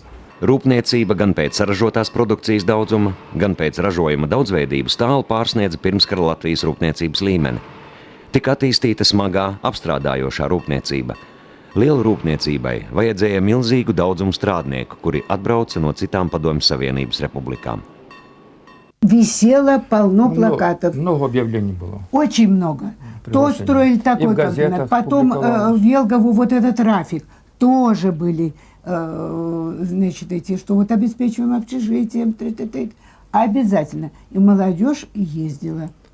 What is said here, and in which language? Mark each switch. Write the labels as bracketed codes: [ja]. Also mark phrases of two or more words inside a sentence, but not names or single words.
[lv] Rūpniecība gan pēc saražotās produkcijas daudzuma, gan pēc ražojuma daudzveidības tālu pārsniedza pirmskara Latvijas rūpniecības līmeni. Tika attīstīta smagā, apstrādājošā rūpniecība. Lielu rūpniecībai vajadzēja milzīgu daudzumu strādnieku, kuri atbrauca no citām Padomju Savienības republikām. [ru] Висело полно плакатов. Много объявлений было. Очень много. То строили такой комбинат, потом в Елгову вот этот трафик. Тоже были, значит, эти, что вот обеспечиваем общежитием. Обязательно. И молодежь ездила.